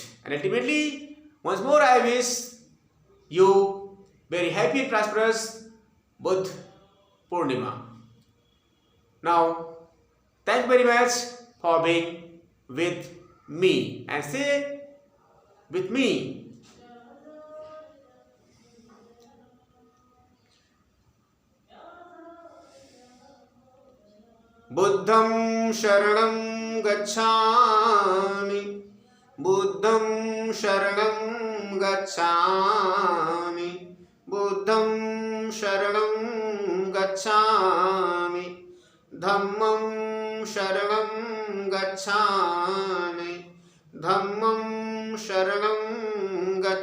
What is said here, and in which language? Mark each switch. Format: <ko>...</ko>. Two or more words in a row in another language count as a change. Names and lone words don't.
<en>And ultimately, once more I wish you very happy and prosperous Buddh Purnima. Now, thank you very much for being with me, and say with me,</en> <pi>Buddham Sharanam Gacchami, Buddham Sharanam Gacchami, Buddham Sharanam Gacchami, Dhammam Sharanam Gacchami, Dhammam Sharanam</pi>